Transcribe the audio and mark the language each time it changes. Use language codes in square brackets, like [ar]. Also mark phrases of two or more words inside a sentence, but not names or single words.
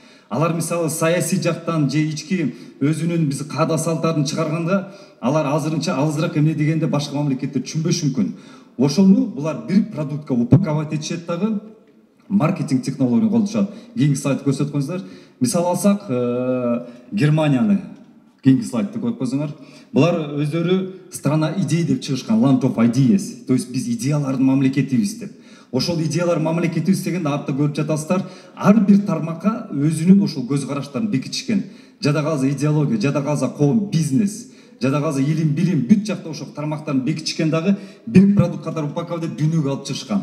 [ky] Алар мисалы саясий жактан же ички өзүнүн биз каада салттарын чыгарганда алар азырынча алысыраак эмне дегенде башка мамлекеттер түшүнбөшү мүмкүн. Ошону булар бир продуктка упаковать этишет дагы, маркетинг технологияны колдонушат. Кийинки слайд көрсөтүп коюңуздар. Мисал алсак, Германияны кийинки слайдты коюп койсоңор. Булар өздөрү [ru] страна идей [ky] деп чыгышкан, [en] land of ideas. [ru] То есть [ky] биз идеялардын мамлекетибиз деп. Ошол идеялар мамлекетибиз дегенде артта көрүп жатасыздар. Ар бир тармакка өзүнүн ошол көз караштарын бекитишкен. Жада калса идеология, жада калса коом, бизнес, жада калса илим, билим, бүт жакта ошол тармактарын бекитишкен дагы бир продукт катары упаковдеп дүйнөгө алып чыгышкан.